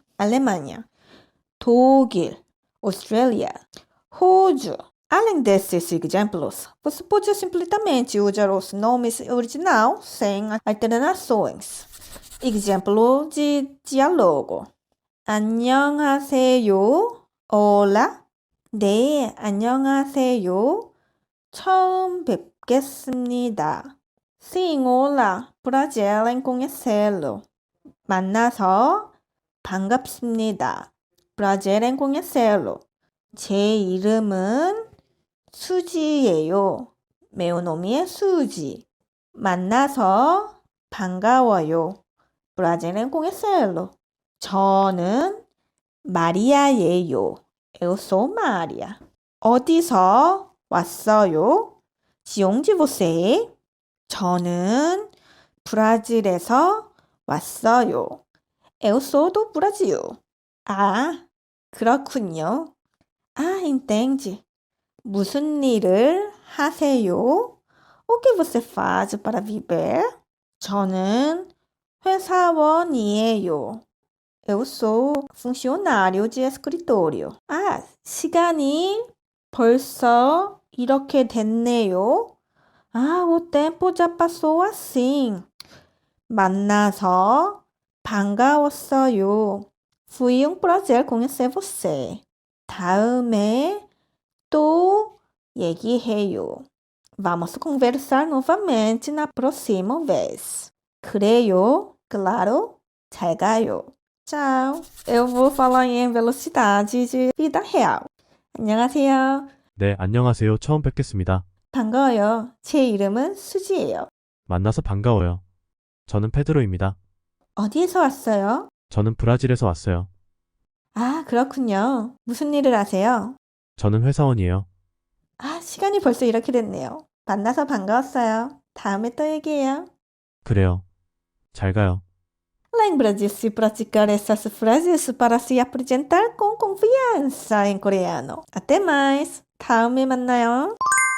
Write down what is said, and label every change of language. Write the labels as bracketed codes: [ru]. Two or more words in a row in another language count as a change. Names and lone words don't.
[pt] Alemanha, 독일, Austrália, 호주. Além desses exemplos, você pode simplesmente usar os nomes originais sem alterações. Exemplo de diálogo. [ko] 안녕하세요. Hola. 네, 안녕하세요. 처음 뵙겠습니다. [pt] Sim, hola. Prazer em conhecê-lo. [ko] 만나서 반갑습니다. [pt] Prazer em conhecê-lo. [ko] 제 이름은 수지예요. [pt] Meu nome é Suzy. [ko] 만나서 반가워요. [pt] Prazer em conhecê-lo. [ko] 저는 마리아예요. [pt] Eu sou Maria. [ko] 어디서 왔어요? [pt] De onde você é? [ko] 저는 브라질에서 왔어요. [pt] Eu sou do Brasil. [ko] 아, 그렇군요. [pt] Ah, entende. [ko] 무슨 일을 하세요? [pt] O que você faz para viver? [ko] 저는 회사원이에요. [pt] Eu sou funcionário de escritório. [ko] 아, 시간이 벌써 이렇게 됐네요. [pt] Ah, o tempo já passou assim. [ko] 만나서 반가웠어요. [pt] Foi um prazer conhecer você. [ko] 다음에 또 얘기해요. [pt] Vamos conversar novamente na próxima vez. [ko] 그래요? Claro. 잘 가요. [pt] Tchau. Eu vou falar em velocidade de vida real. [ko] 안녕하세요. 네, 안녕하세요. 처음 뵙겠습니다. 반가워요. 제 이름은 수지예요. 만나서 반가워요. 저는 페드로입니다. 어디에서 왔어요? 저는 브라질에서 왔어요. 아, 그렇군요. 무슨 일을 하세요? 저는 회사원이에요. 아, 시간이 벌써 이렇게 됐네요. 만나서 반가웠어요. 다음에 또 얘기해요. 그래요. 잘 가요. [pt] Lembra de se praticar essas frases para se apresentar com confiança em coreano. Até mais. [ko] 다음에 만나요.